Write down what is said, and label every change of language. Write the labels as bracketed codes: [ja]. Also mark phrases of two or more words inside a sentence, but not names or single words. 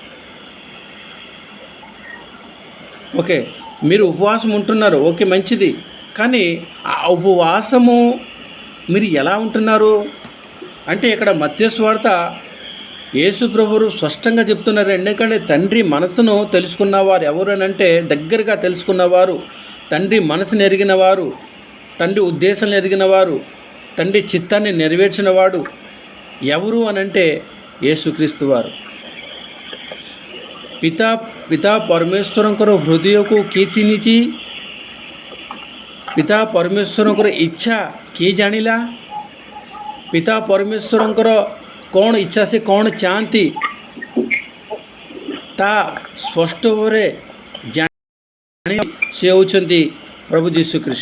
[te] ఓకే, మీరు ఉపవాసం ఉంటున్నారు, ఓకే మంచిది, కానీ ఆ ఉపవాసము మీరు ఎలా ఉంటున్నారు అంటే ఇక్కడ మత్తయి సువార్త యేసు ప్రభువు స్పష్టంగా చెప్తున్నారు। ఎందుకంటే తండ్రి మనసును తెలుసుకున్నవారు ఎవరు అని అంటే దగ్గరగా తెలుసుకున్నవారు, తండ్రి మనసును ఎరిగినవారు, తండ్రి ఉద్దేశాలను ఎరిగినవారు, తండ్రి చిత్తాన్ని నెరవేర్చినవాడు ఎవరు అని అంటే యేసుక్రీస్తు వారు। [or] ପିତା ପରମେଶ୍ୱରଙ୍କର ହୃଦୟକୁ କିଏ ଚିହ୍ନିଛି? ପିତା ପରମେଶ୍ୱରଙ୍କର ଇଚ୍ଛା କିଏ ଜାଣିଲା? ପିତା ପରମେଶ୍ୱରଙ୍କର କ'ଣ ଇଚ୍ଛା, ସେ କ'ଣ ଚାହାନ୍ତି ତା ସ୍ପଷ୍ଟ ଭାବରେ ଜାଣି ସେ ହେଉଛନ୍ତି ପ୍ରଭୁ ଯୀଶୁଖ୍ରୀଷ୍ଟ।